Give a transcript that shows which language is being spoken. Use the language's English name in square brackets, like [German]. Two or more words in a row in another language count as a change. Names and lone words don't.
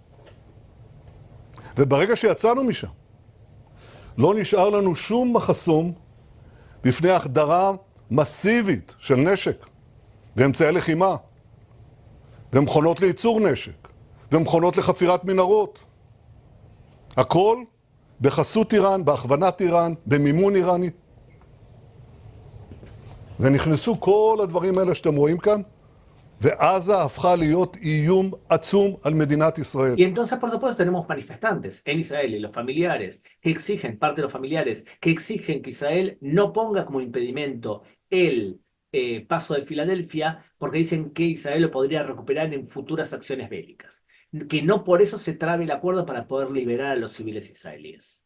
[Hebrew] וברגע שיצאנו משם, לא נשאר לנו שום מחסום בפני החדרה מסיבית של נשק ואמצעי לחימה ומכונות לייצור נשק ומכונות לחפירת מנהרות. הכל בחסות איראן, בהכוונת איראן, במימון איראני. ונכנסו כל הדברים האלה שאתם רואים כאן, ועזה הפכה להיות איום עצום על מדינת ישראל. [Spanish] Y entonces, por supuesto, tenemos manifestantes en Israel y los familiares que exigen, parte de los familiares, que exigen que Israel no ponga como impedimento el paso de Filadelfia, porque dicen que Israel lo podría recuperar en futuras acciones bélicas. Que no por eso se trabe el acuerdo para poder liberar a los civiles israelíes.